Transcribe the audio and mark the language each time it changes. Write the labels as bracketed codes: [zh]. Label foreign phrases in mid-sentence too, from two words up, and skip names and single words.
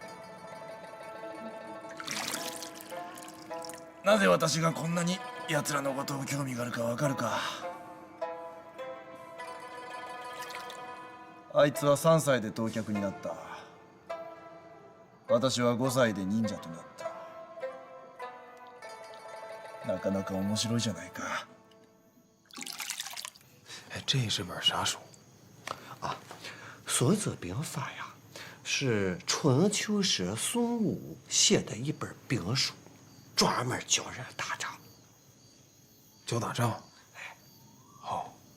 [ja] なぜ私がこんなに奴らのことを興味があるかわかるか。あいつは3歳で当客になった。私は5歳で忍者となった。なかなか面白いじゃないか。 [zh] 哎，这是本啥书？啊，《孙子兵法》呀，是春秋时孙武写的一本兵书，专门教人打仗。教打仗？哎，好。